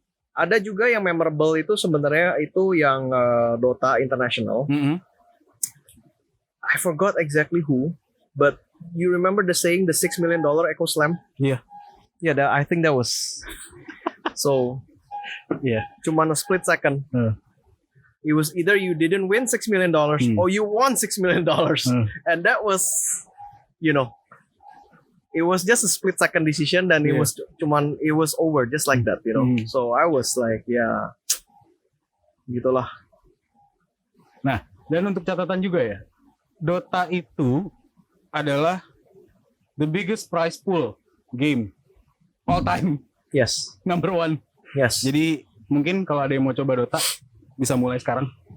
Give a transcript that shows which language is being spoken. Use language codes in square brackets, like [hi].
[id] Ada juga yang memorable itu sebenarnya itu yang Dota International. [en] I forgot exactly who, but you remember the saying the $6 million Echo Slam? Yeah. Yeah, I think that was. So, cuman a split second. It was either you didn't win $6 million or you won $6 million, and that was, it was just a split second decision, dan it was over just like that, So I was like, gitulah. [id] Nah, dan untuk catatan juga ya, Dota itu adalah [en] the biggest prize pool game all time. Yes. Number one. Yes. [id] Jadi mungkin kalau ada yang mau coba Dota bisa mulai sekarang.